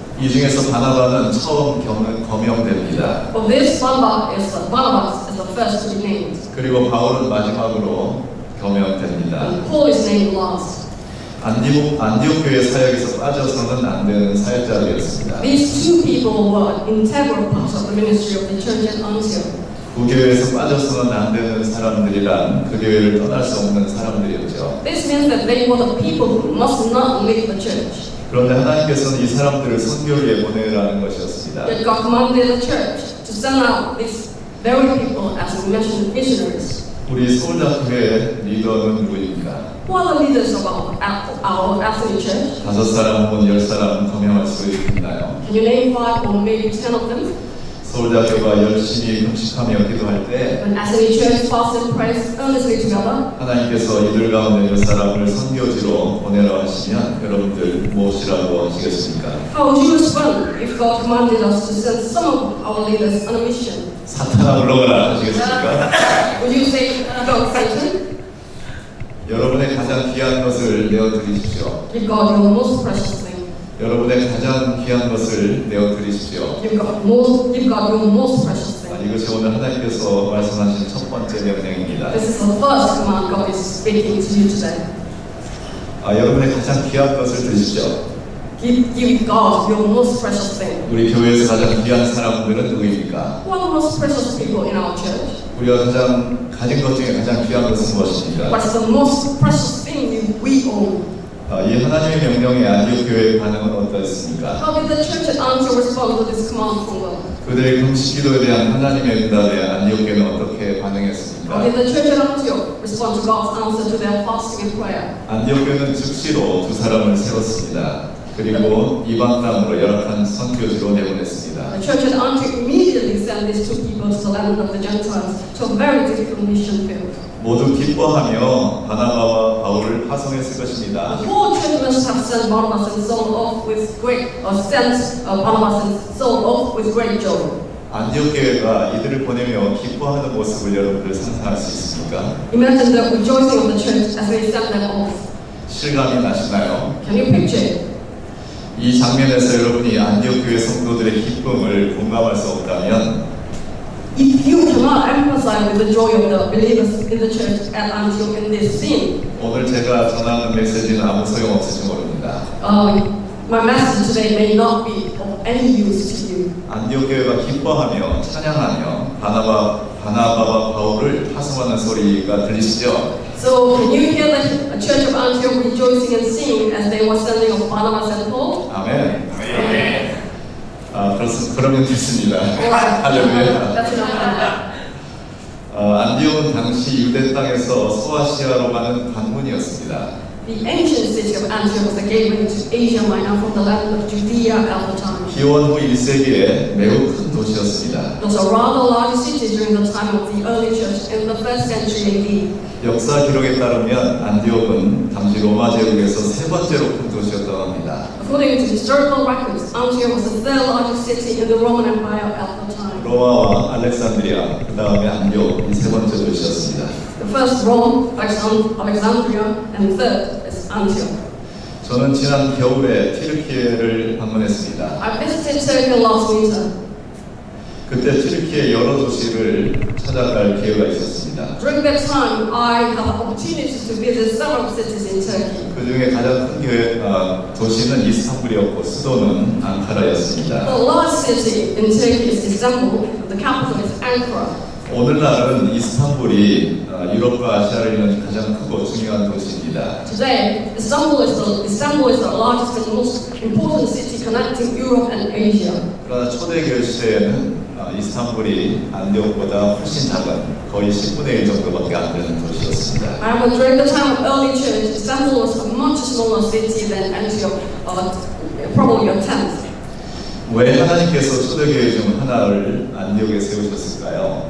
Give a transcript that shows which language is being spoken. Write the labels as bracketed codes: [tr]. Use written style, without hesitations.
[ko] 이 중에서 바나바는 처음 거명됩니다. [en] For this, Barnabas is the first to be named. [ko] 그리고 바울은 마지막으로 거명됩니다. [en] And Paul is named last. [ko] 안디옥 교회 사역에서 빠져서는 안 되는 사역자들이었습니다. [en] These two people were integral parts of the ministry of the church at Antioch. [ko] 그 교회에서 빠져서는 안 되는 사람들이란 그 교회를 떠날 수 없는 사람들이었죠. [en] This means that they were the people who must not leave the church. [ko] 그런데 하나님께서는 이 사람들을 선교를 보내라는 것이었습니다. [en] Yet God commanded the church to send out these very people as missionaries. [ko] 우리 서울대학교의 리더는 누구입니까? [en] Who are the leaders of our ethnic church? [ko] 5사람 혹은 10사람 거명할 수 있나요? [en] Can you name 5 or maybe 10 of them? [ko] 서울대학교가 열심히 금식하며 기도할 때 [en] When ethnic church fasts and prays earnestly together, [ko] 하나님께서 이들 가운데 몇 사람을 선교지로 보내라 하시면 여러분들 무엇이라고 하시겠습니까? [en] how would you respond if God commanded us to send some of our leaders on a mission? [ko] 사탄아 물러가라 하시겠습니까? [en] Would you say, go Satan? [ko] 여러분의 가장 귀한 것을 내어드리십시오. [en] Give God your most precious thing. [ko] 여러분의 가장 귀한 것을 내어드리십시오. [en] Give God your most precious thing. [ko] 이것이 오늘 하나님께서 말씀하신 첫 번째 명령입니다. [en] This is the first command God is speaking to you today. [ko] 여러분의 가장 귀한 것을 드십시오. [en] Give God your most precious thing. [ko] 우리 교회에서 가장 귀한 사람들은 누구입니까? [en] Who are the most precious people in our church? [ko] 우리가 가진 것 중에 가장 귀한 것은 무엇입니까? [en] What's the most precious thing we own? [ko] 이 하나님의 명령에 안디옥 교회의 반응은 어떠했습니까? [en] How did the church at Antioch respond to this command from God? [ko] 그들의 금식 기도에 대한 하나님의 응답에 안디옥 교회는 어떻게 반응했습니까? [en] did the church at Antioch respond to God's answer to their fasting and prayer? [ko] 안디옥 교회는 즉시로 두 사람을 세웠습니다. 그리고 이방 땅으로 열악한 선교지로 내보냈습니다. [en] The church at Antioch immediately sent these two people to the land of the Gentiles to a very difficult mission field. [ko] 모두 기뻐하며 바나바와 바울을 파송했을 것입니다. [en] The whole church must have sent Barnabas and Saul off with great joy. [ko] 안디옥 교회가 이들을 보내며 기뻐하는 모습을 여러분들 상상할 수 있습니까? [en] Imagine the rejoicing of the church as they sent them off. [ko] 실감이 나시나요? [en] Can you picture it? [ko] 이 장면에서 여러분이 안디옥 교회 성도들의 기쁨을 공감할 수 없다면 [en] If you cannot empathize with the joy of the believers in the church at Antioch in this scene, [ko] 오늘 제가 전하는 메시지는 아무 소용 없을지 모릅니다. [en] my message today may not be of any use to you. [ko] 안디옥 교회가 기뻐하며 찬양하며 바나바와 바울을 파송하는 소리가 들리시죠? [en] So can you hear the church of Antioch rejoicing and singing as they were sending of Barnabas and Paul? [ko] 아멘. 그러면 됐습니다. 할렐루야. [en] That's enough. [ko] 안디옥은 당시 유대 땅에서 소아시아로 가는 관문이었습니다. [en] The ancient city of Antioch was the gateway to Asia Minor from the land of Judea at the time. [ko] 기원 후 1세기에 매우 큰 도시였습니다. [en] It was a rather large city during the time of the early church in the 1st century AD. [ko] 역사 기록에 따르면 안디옥은 당시 로마 제국에서 세 번째로 큰 도시였다고 합니다. [en] According to historical records, Antioch was the third largest city in the Roman Empire at the time. [ko] 로마와 알렉산드리아, 그 다음에 안디옥 이 세 번째 도시였습니다. [en] The first Rome, Alexandria, and third is Antioch. [ko] 저는 지난 겨울에 튀르키예를 방문했습니다. [en] I visited Turkey last winter. [ko] 그때 튀르키예 여러 도시를 찾아갈 기회가 있었습니다. [en] During that time, I had the opportunity to visit several cities in Turkey. [ko] 그 중에 가장 큰 도시는 이스탄불이었고 수도는 앙카라였습니다. [en] The large city in Turkey is Istanbul. The capital is Ankara. [ko] 오늘날은 이스탄불이 유럽과 아시아를 잇는 가장 크고 중요한 도시입니다. [en] Today, Istanbul is the largest and most important city connecting Europe and Asia. [ko] 그러나 초대교회 시대에는 이스탄불이 안디옥보다 훨씬 작은 거의 10분의 1 정도밖에 안 되는 도시였습니다. [en] However, during the time of early church, Istanbul was a much smaller city than Antioch, probably a tenth. [ko] 왜 하나님께서 초대교회 중 하나를 안디옥에 세우셨을까요?